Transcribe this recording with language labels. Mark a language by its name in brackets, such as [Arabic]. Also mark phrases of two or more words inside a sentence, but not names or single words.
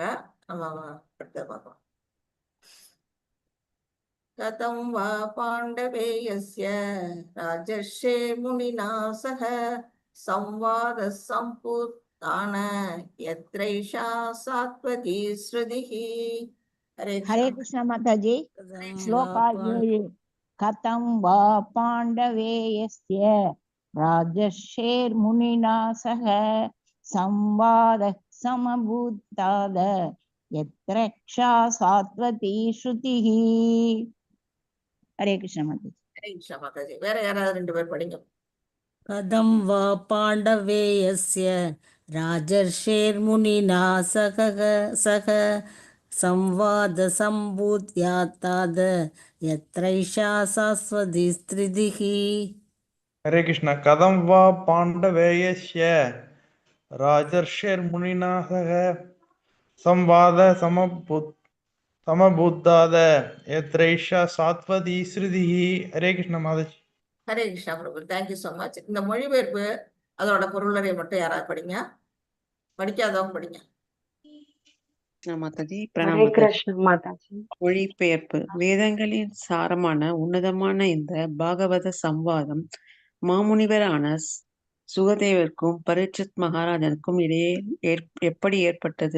[Tamil] நம்ம அடுத்த பார்க்கலாம். [Sanskrit] कथं वा पाण्डवेयस्य राजर्षे मुनिना सह संवाद सम्भूतान यत्रैषा सात्वती श्रुतिः. [Hindi] हरे कृष्ण माता जी। [Sanskrit] श्लोका 7 कथं वा पाण्डवेयस्य राजर्षेर्मुनिना सह संवादः समभूताद यत्र रक्षा सात्वती श्रुतिः. [Hindi] हरे कृष्ण माता जी. हरे कृष्णा माताजी. [Tamil] வேற யாராவது 2 பேர் படிங்க. [Sanskrit] कथं वा पाण्डवेयस्य राजर्षेर्मुनिना सह संवादसम्भूत्यात्ताद यत्रैषा शाश्वती स्त्रिधिः. [Hindi] हरे कृष्ण [Sanskrit] कथं वा पाण्डवेयस्य राजर्षिर्मुनिना सह संवाद समबुद्धाद यत्रैषा सात्वती स्मृतिः. [Hindi] हरे कृष्ण माताजी. हरे कृष्णा प्रभु. [English] thank you so much. [Tamil] இந்த மொழிபெயர்ப்பு அதோட பொருளறை மட்டும் யாராவது படிங்க. படிக்காதவங்க படிங்க. மாதாஜி ஹரே [Hindi] प्रणाम माताजी. கிருஷ்ண மாதாஜி. [Tamil] மொழிபெயர்ப்பு. வேதங்களின் சாரமான உன்னதமான இந்த பாகவத சம்வாதம் மாமுனிவரான சுகதேவருக்கும் பரீட்சித் மகாராஜனுக்கும் இடையே எப்படி ஏற்பட்டது?